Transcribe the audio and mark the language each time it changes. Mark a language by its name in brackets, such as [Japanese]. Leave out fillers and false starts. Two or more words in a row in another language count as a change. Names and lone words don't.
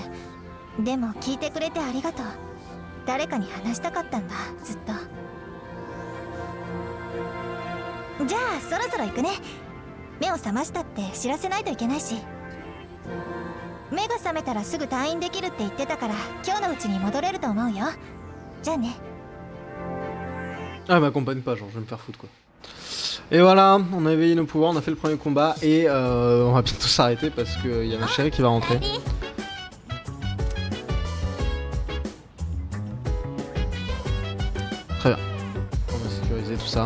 [Japanese] でも聞いてくれてありがとう。誰かに話したかったんだ、ずっと。じゃあそろそろ行くね。目を覚ましたって知らせないといけないし。目が覚めたらすぐ退院できるって言ってたから、今日のうちに戻れると思うよ。じゃあね。 [French] Ah, elle m'accompagne pas, genre je vais me faire foutre quoi. Et voilà, on a éveillé nos pouvoirs, on a fait le premier combat et on va bientôt s'arrêter parce qu'il y a ma chérie qui va rentrer. Très bien, on va sécuriser tout ça.